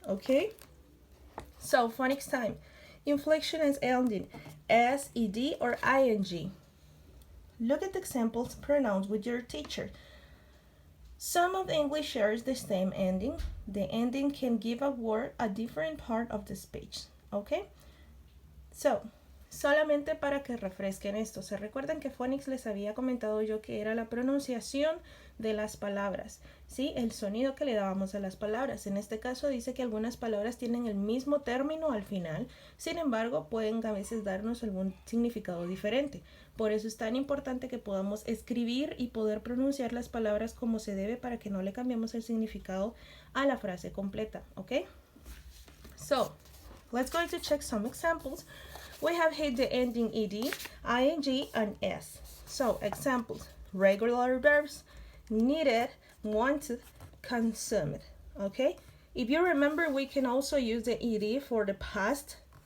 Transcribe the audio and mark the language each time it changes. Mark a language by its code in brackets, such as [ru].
[en] Okay, so phonics time. Inflection as ending, s, ed, or ing. Look at the examples pronounced with your teacher. Some of English shares the same ending. The ending can give a word a different part of the speech. [es] Okay? So, solamente para que refresquen esto. ¿Se recuerdan que phonics les había comentado yo que era la pronunciación de las palabras? ¿Sí? El sonido que le dábamos a las palabras. En este caso dice que algunas palabras tienen el mismo término al final. Sin embargo, pueden a veces darnos algún significado diferente. Por eso es tan importante que podamos escribir y poder pronunciar las palabras como se debe para que no le cambiemos el significado a la frase completa. ¿Ok? [en] So, let's go to check some examples. We have here the ending ed, ing, and s. So, examples. Regular verbs, needed, wanted, consumed. Okay? If you remember, we can also use the ed for the past.